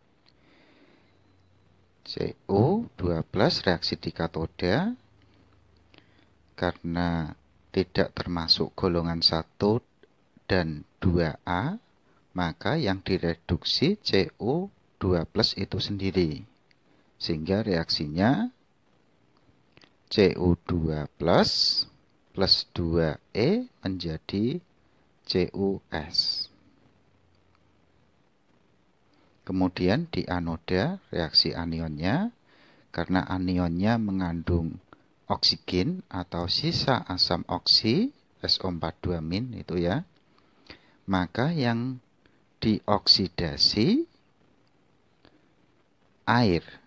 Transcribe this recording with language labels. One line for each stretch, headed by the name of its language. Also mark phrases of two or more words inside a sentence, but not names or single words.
Indonesian: Cu2+ reaksi di katoda karena tidak termasuk golongan 1 dan 2A, maka yang direduksi Cu2+ itu sendiri. Sehingga reaksinya Cu2+ plus 2E menjadi CuS. Kemudian di anoda reaksi anionnya, karena anionnya mengandung oksigen atau sisa asam oksi SO4 2- itu ya, maka yang dioksidasi air.